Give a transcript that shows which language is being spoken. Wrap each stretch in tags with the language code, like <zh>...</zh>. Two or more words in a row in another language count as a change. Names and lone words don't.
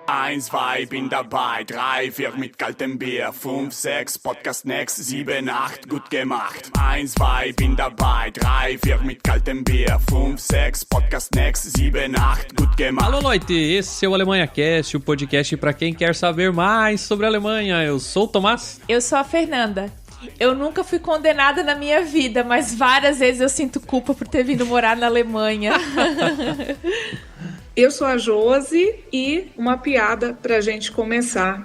<de>1, 2, bin dabei, 3, 4 mit kaltem Bier, 5, 6,</de> <en>Podcast next,</en> <de>7, 8, gut gemacht. 1, 2, bin dabei, 3, 4 mit kaltem Bier, 5, 6,</de> <en>Podcast next,</en> <de>7, 8, gut gemacht.</de> <pt>Alô, Leute, esse é o Alemanha Cast, o podcast para quem quer saber mais sobre a Alemanha. Eu sou o Tomás. Eu sou a Fernanda. Eu nunca fui condenada na minha vida, mas várias vezes eu sinto culpa por ter vindo morar na Alemanha. Eu sou a Josi e uma piada pra gente começar.</pt>